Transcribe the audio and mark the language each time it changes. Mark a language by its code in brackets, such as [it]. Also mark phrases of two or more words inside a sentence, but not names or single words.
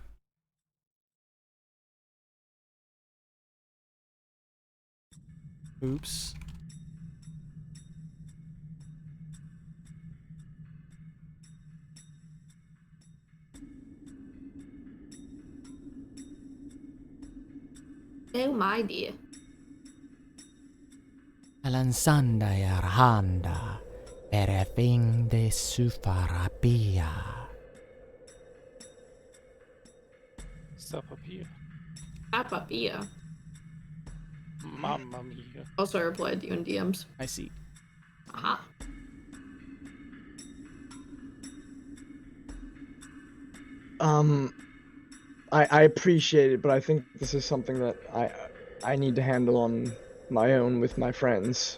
[en] Oops. Oh my dear. Alansanda yarhanda perefing de sufarapia. Stop up here. Apapia. [it] Mamma mia. [en] Also, I replied to you in DMs. I see. Aha. I appreciate it, but I think this is something that I need to handle on my own with my friends.